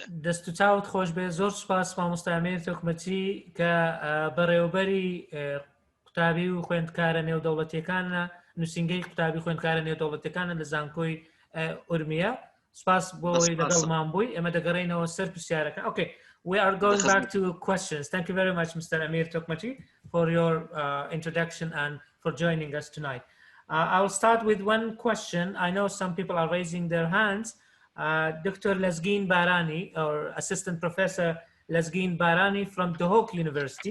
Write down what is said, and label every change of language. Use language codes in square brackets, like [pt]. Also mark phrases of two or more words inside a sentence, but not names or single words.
[ckb] دەست و چاوت خۆش بێ. زۆر سوپاس مامۆستا ئەمیر تۆکمەچی کە بەڕێوەبەری قوتابی و خوێندکارە نێودەوڵەتیەکانە، نووسینگەی قوتابی خوێندکارە نێودەوڵەتیەکانە لە زانکۆی ئورمیە. سپاس بۆی لەگەڵمان بووی. ئێمە دەگەڕێینەوە سەر پرسیارەکە. [en] Okay, we are going back to questions. Thank you very much, Mr. Amir Tokmachi, for your introduction and for joining us tonight. I'll start with one question. I know some people are raising their hands. Dr. Lasgeen Barani, or Assistant Professor Lasgeen Barani from Duhok University.